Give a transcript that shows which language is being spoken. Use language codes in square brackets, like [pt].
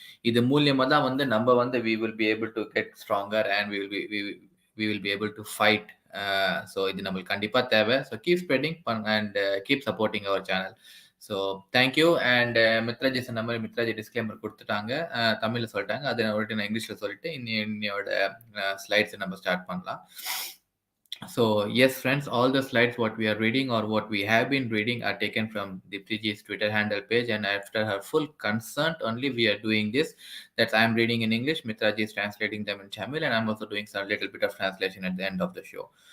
[ta] இது மூலியமா தான் வந்து நம்ம வந்து [en] we will be able to get stronger and we will be able to fight. [ta] So இது நம்மளுக்கு கண்டிப்பாக தேவை. So keep spreading and keep supporting our channel. So thank you. And மித்ராஜி சொன்ன மாதிரி மித்ராஜி டிஸ்க்ளைமர் கொடுத்துட்டாங்க, தமிழில் சொல்லிட்டாங்க. அதை நான் இங்கிலீஷில் சொல்லிட்டு இன்னையோட ஸ்லைட்ஸை நம்ம ஸ்டார்ட் பண்ணலாம். [en] So yes, friends, all the slides what we are reading or what we have been reading are taken from Deeptiji's Twitter handle page, and after her full consent only we are doing this. That I am reading in English, Mitraji is translating them in Tamil, and I'm also doing some little bit of translation at the end of the show.